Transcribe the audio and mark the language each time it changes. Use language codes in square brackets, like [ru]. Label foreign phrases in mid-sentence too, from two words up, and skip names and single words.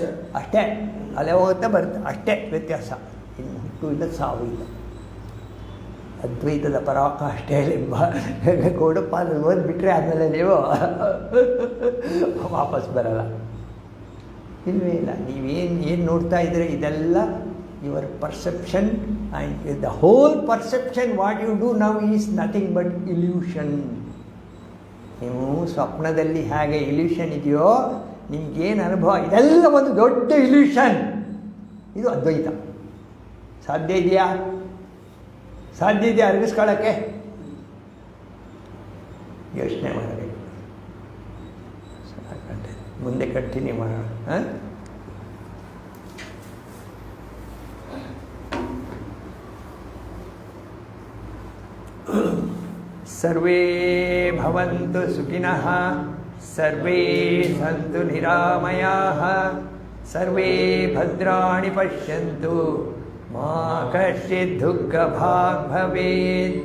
[kn] ಅಷ್ಟೇ, ಅಲೆ ಹೋಗುತ್ತೆ ಬರುತ್ತೆ, ಅಷ್ಟೇ ವ್ಯತ್ಯಾಸ. ಇನ್ನು ಹುಟ್ಟು ಇಲ್ಲ, ಸಾವು ಇಲ್ಲ. ಅದ್ವೈತದ ಪರಾಕಾಷ್ಠೆ ಗೌಡಪಾದ ಓದ್ಬಿಟ್ರೆ ಆದಮೇಲೆ ನೀವು ವಾಪಸ್ ಬರಲ್ಲ, ಇಲ್ಲವೇ ಇಲ್ಲ. ಏನು ನೋಡ್ತಾ ಇದ್ದೀರಿ ಇದೆಲ್ಲ [en] your perception, and the whole perception what you do now is nothing but illusion. [kn] ನೀವು ಸ್ವಪ್ನದಲ್ಲಿ ಹೇಗೆ ಇಲ್ಯೂಷನ್ ಇದೆಯೋ ನಿಮಗೇನು ಅನುಭವ ಇದೆಲ್ಲ ಒಂದು ದೊಡ್ಡ ಇಲ್ಯೂಷನ್. ಇದು ಅದ್ವೈತ. ಸಾಧ್ಯ ಇದೆಯಾ? ಸಾಧ್ಯ ಇದೆಯಾ ಅರಗಿಸ್ಕೊಳ್ಳೋಕ್ಕೆ? ಯೋಚನೆ ಮಾಡಬೇಕು. ಮುಂದೆ ಕಂಟಿನ್ಯೂ ಮಾಡೋಣ. ಹಾಂ, [sa] ಸರ್ವೇ ಭವಂತು ಸುಖಿನಃ, ಸರ್ವೇ ಸಂತು ನಿರಾಮಯಾಃ, ಸರ್ವೇ ಭದ್ರಾಣಿ ಪಶ್ಯಂತು, ಮಾ ಕಶ್ಚಿತ್ ದುಃಖಭಾಗ್ ಭವೇತ್.